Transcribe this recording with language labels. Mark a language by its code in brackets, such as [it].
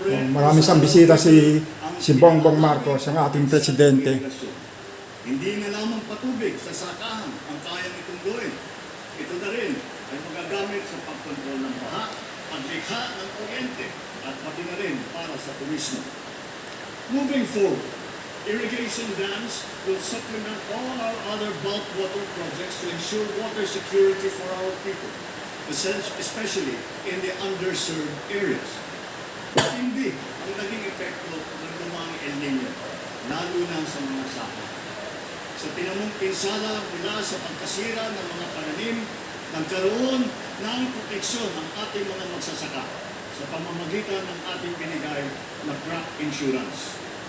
[tl] Marami siyang bisita si Bongbong Marcos, ang ating presidente. Hindi na lamang patubig sa sakahan ang kaya nitong gawin. Ito na rin ay magagamit sa pagkontrol ng baha, paglikha ng kuryente, at pati na rin para sa turismo. [en] Moving forward, irrigation dams will supplement all our other bulk water projects to ensure water security for our people, especially in the underserved areas. [tl] Hindi ang naging epekto ng lumang El Nino, lalo na sa mga saka. Sa tinamong pinsala mula sa pagkasira ng mga pananim, nagkaroon ng proteksyon ang ating mga magsasaka sa pamamagitan ng ating binigay na crop insurance.